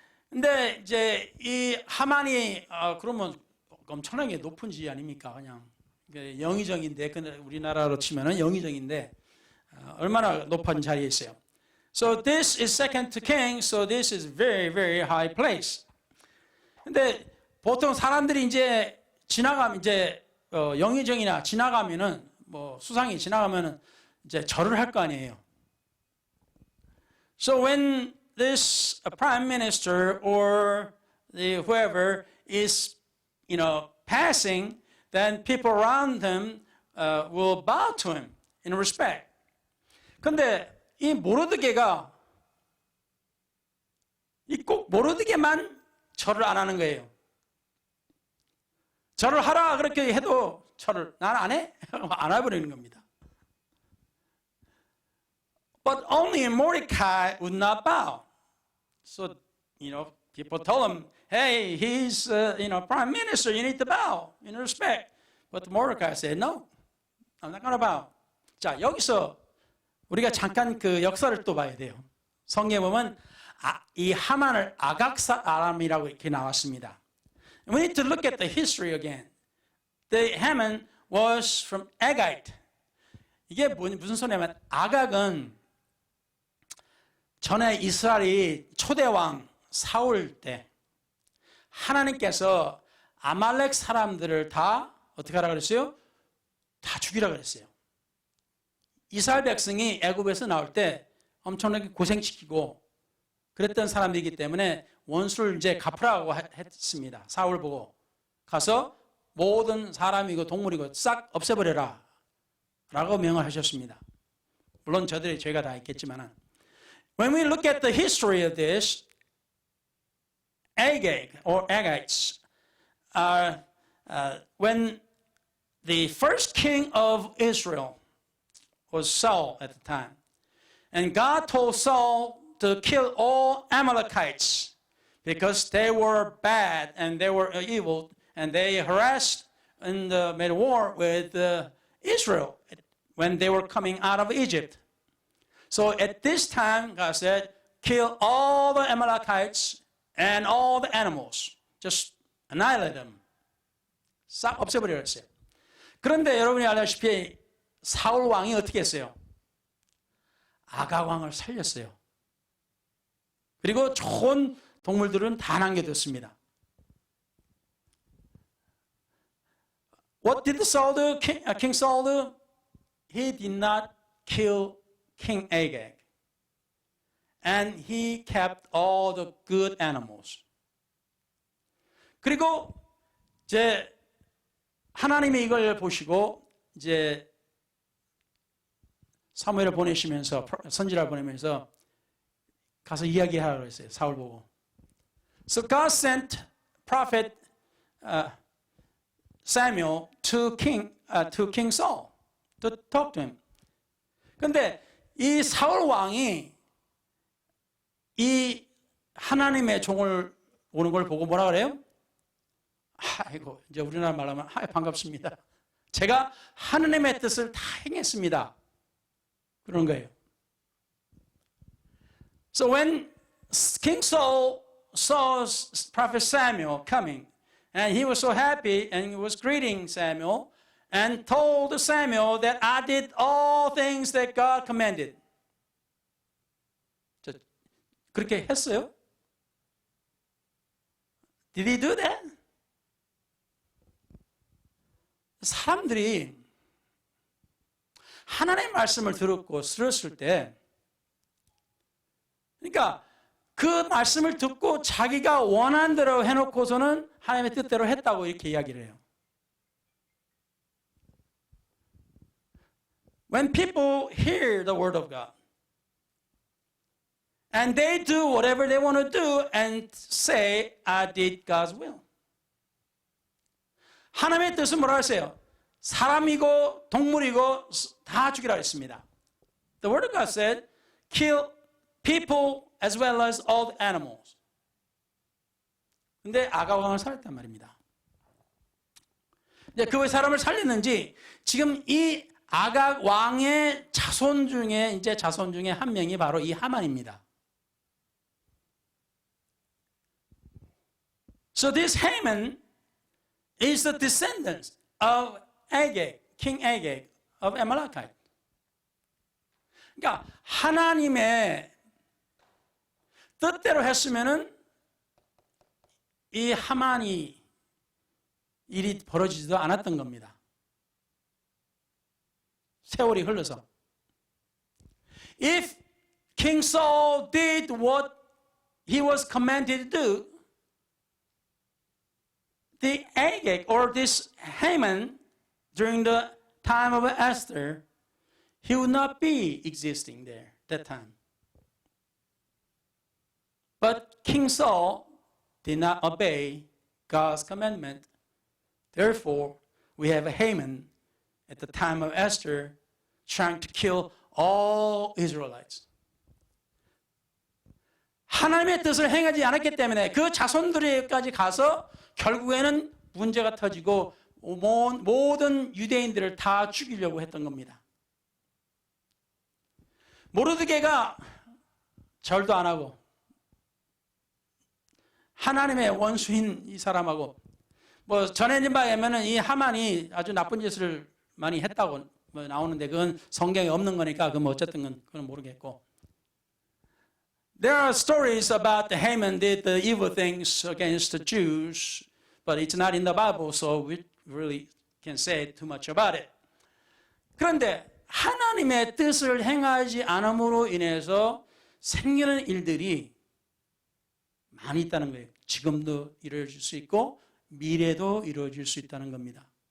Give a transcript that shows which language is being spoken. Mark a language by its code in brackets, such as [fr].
[ko] 근데 이제 이 하만이 그러면 엄청나게 높은 지위 아닙니까? 그냥 영의정인데, 우리나라로 치면은 영의정인데 얼마나 높은 자리에 있어요. [en] So this is second to king, so this is very, very high place. [ko] 근데 보통 사람들이 이제 지나가면 이제 영의정이나 지나가면은 수상이 지나가면은 이제 절을 할 거 아니에요. [en] So when this prime minister or whoever is, passing, then people around him will bow to him in respect. [ko] 근데 이 모르드게가 꼭 모르드게만 절을 안 하는 거예요. 절을 하라 그렇게 해도 절을 난 안 해? 안 해버리는 겁니다. [en] But only Mordecai would not bow. So, people told him, hey, he's, prime minister, you need to bow in respect. But Mordecai said, no, I'm not going to bow. [ko] 자, 여기서 우리가 잠깐 역사를 또 봐야 돼요. 성경에 보면 이 하만을 아각사람이라고 이렇게 나왔습니다. [en] We need to look at the history again. The Haman was from Agagite. [ko] 이게 무슨 소리냐면 아각은 전에 이스라엘이 초대왕 사울 때 하나님께서 아말렉 사람들을 다 어떻게 하라 그랬어요? 다 죽이라 그랬어요. 이스라엘 백성이 애굽에서 나올 때 엄청나게 고생시키고 그랬던 사람들이기 때문에 원수를 이제 갚으라고 했습니다. 사울 보고 가서 모든 사람이고 동물이고 싹 없애버려라 라고 명을 하셨습니다. 물론 저들의 죄가 다 있겠지만 [en] when we look at the history of this, Agag or Agagites are when the first king of Israel was Saul at the time. And God told Saul to kill all Amalekites because they were bad and they were evil and they harassed and made war with Israel when they were coming out of Egypt. So at this time, God said, kill all the Amalekites and all the animals. Just annihilate them. [ko] 싹 없애버리라 했어요. 그런데 여러분이 알다시피 사울 왕이 어떻게 했어요? 아각 왕을 살렸어요. 그리고 좋은 동물들은 다 남겨뒀습니다. [en] What did Saul do? King Saul do? He did not kill King Agag. and he kept all the good animals. [ko] 그리고 이제 하나님이 이걸 보시고 이제 사무엘을 보내시면서 선지자를 보내면서 가서 이야기하라고 했어요. 사울 보고. [en] So God sent prophet Samuel to King Saul to talk to him. [ko] 근데 이 사울 왕이 이 하나님의 종을 오는 걸 보고 뭐라 그래요? 아이고, 이제 우리나라 말하면 반갑습니다. 제가 하나님의 뜻을 다 행했습니다. 그런 거예요. [en] So when King Saul saw Prophet Samuel coming, and he was so happy and he was greeting Samuel and told Samuel that I did all things that God commanded. [ko] 그렇게 했어요? [en] Did he do that? [ko] 사람들이 하나님의 말씀을 들었을 때, 그러니까 그 말씀을 듣고 자기가 원한 대로 해놓고서는 하나님의 뜻대로 했다고 이렇게 이야기를 해요. [en] When people hear the word of God and they do whatever they want to do and say, I did God's will. [ko] 하나님의 뜻은 뭐라고 했어요? 사람이고 동물이고 다 죽이라 했습니다. [en] The word of God said, kill people as well as all the animals. [ko] 근데 아각 왕을 살렸단 말입니다. 이제 그 왜 사람을 살렸는지 지금 이 아각 왕의 자손 중에 한 명이 바로 이 하만입니다. [en] So this Haman is the descendant of Agag, King Agag of Amalekite. [ko] 그러니까 하나님의 뜻대로 했으면은 이 하만이 일이 벌어지지도 않았던 겁니다. 세월이 흘러서. [en] If King Saul did what he was commanded to do, the Agag or this Haman during the time of Esther, he would not be existing there that time. But King Saul did not obey God's commandment. Therefore, we have a Haman at the time of Esther trying to kill all Israelites. [ko] 하나님의 뜻을 행하지 않았기 때문에 그 자손들에게까지 가서 결국에는 문제가 터지고 모든 유대인들을 다 죽이려고 했던 겁니다. 모르드게가 절도 안 하고 하나님의 원수인 이 사람하고 뭐 전해진 바에 의하면 이 하만이 아주 나쁜 짓을 많이 했다고 나오는데 그건 성경에 없는 거니까 그건 어쨌든 그건 모르겠고. [en] There are stories about the Haman did the evil things against the Jews, but it's not in the Bible, so we really can't say too much about it. [ko] 그런데 하나님의 뜻을 행하지 않음으로 인해서 생기는 일들이 많이 있다는 거예요. 지금도 이루어질 수 있고 미래도 이루어질 수 있다는 겁니다.